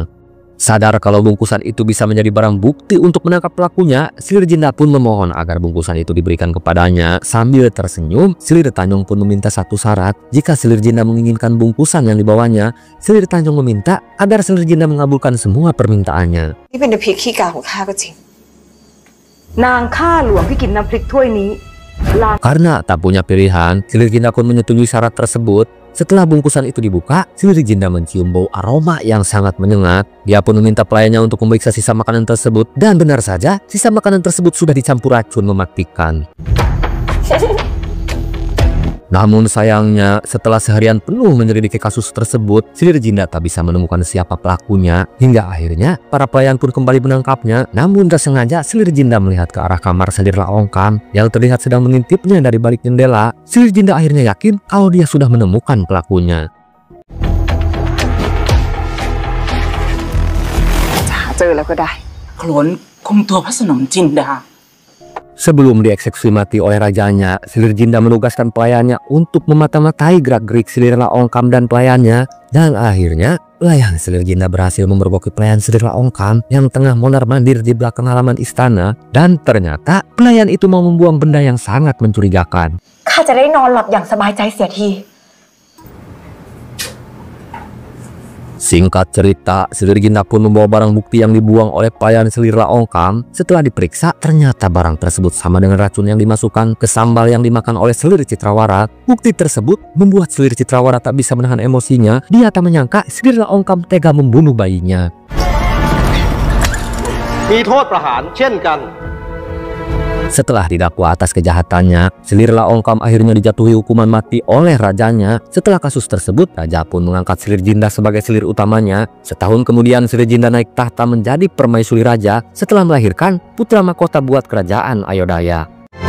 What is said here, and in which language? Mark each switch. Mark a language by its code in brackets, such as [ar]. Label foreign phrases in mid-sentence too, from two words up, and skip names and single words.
[id] Sadar kalau bungkusan itu bisa menjadi barang bukti untuk menangkap pelakunya, Selir Jinda pun memohon agar bungkusan itu diberikan kepadanya. Sambil tersenyum, Selir Tanyong pun meminta satu syarat. Jika Selir Jinda menginginkan bungkusan yang dibawanya, Selir Tanyong meminta agar Selir Jinda mengabulkan semua permintaannya. [th] นี่เป็นน้ำพริกขี้กาของข้าก็จริง นางข้าหลวงที่กินน้ำพริกถ้วยนี้ [id] Karena tak punya pilihan, Selir Jinda pun menyetujui syarat tersebut. Setelah bungkusan itu dibuka, Selir Jinda mencium bau aroma yang sangat menyengat. Dia pun meminta pelayannya untuk memeriksa sisa makanan tersebut. Dan benar saja, sisa makanan tersebut sudah dicampur racun mematikan. Namun sayangnya, setelah seharian penuh menyelidiki kasus tersebut, Selir Jinda tak bisa menemukan siapa pelakunya. Hingga akhirnya, para pelayan pun kembali menangkapnya. Namun tak sengaja, Selir Jinda melihat ke arah kamar Selir Laongkam yang terlihat sedang mengintipnya dari balik jendela. Selir Jinda akhirnya yakin kalau dia sudah menemukan pelakunya. [th] จะหาเจอแล้วก็ได้ โขลนคุมตัวพระสนมจินดา [id] Sebelum dieksekusi mati oleh rajanya, Selir Jinda menugaskan pelayannya untuk memata-matai gerak-gerik Selir Laongkam dan pelayannya. Dan akhirnya, pelayan Selir Jinda berhasil memergoki pelayan Selir Laongkam yang tengah mondar-mandir di belakang halaman istana. Dan ternyata, pelayan itu mau membuang benda yang sangat mencurigakan. [th] ข้าจะได้นอนหลับอย่างสบายใจเสียที [id] Singkat cerita, Selir Jinda pun membawa barang bukti yang dibuang oleh pelayan Selir Laongkam. Setelah diperiksa, ternyata barang tersebut sama dengan racun yang dimasukkan ke sambal yang dimakan oleh Selir Citrawara. Bukti tersebut membuat Selir Citrawara tak bisa menahan emosinya. Dia tak menyangka Selir Laongkam tega membunuh bayinya. [th] มีโทษประหารเช่นกัน [id] Setelah didakwa atas kejahatannya, Selir Laongkam akhirnya dijatuhi hukuman mati oleh rajanya. Setelah kasus tersebut, raja pun mengangkat Selir Jinda sebagai selir utamanya. Setahun kemudian, Selir Jinda naik tahta menjadi permaisuri raja setelah melahirkan putra mahkota buat kerajaan Ayodhya.